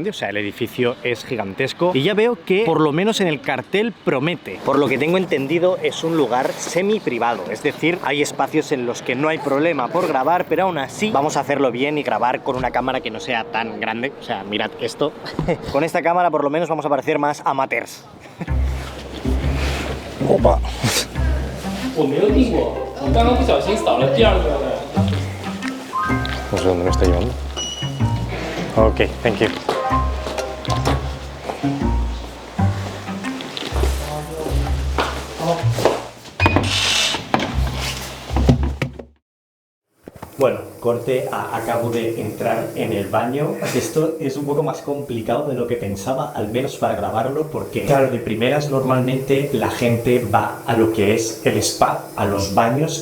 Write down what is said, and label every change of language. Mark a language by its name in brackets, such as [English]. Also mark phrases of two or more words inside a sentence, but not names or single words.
[Spanish] O sea, el edificio es gigantesco. Y ya veo que, por lo menos en el cartel, promete. Por lo que tengo entendido, es un lugar semi privado. Es decir, hay espacios en los que no hay problema por grabar, pero aún así vamos a hacerlo bien y grabar con una cámara que no sea tan grande. O sea, mirad esto. Con esta cámara por lo menos vamos a parecer más amateurs. Opa. [Chinese] 我没有订过，我刚刚不小心扫了第2个的。 [Spanish] No sé dónde me está llevando. [English] Ok, thank you. [Spanish] Bueno, corte, acabo de entrar en el baño. Esto es un poco más complicado de lo que pensaba, al menos para grabarlo, porque claro, de primeras normalmente la gente va a lo que es el spa, a los baños.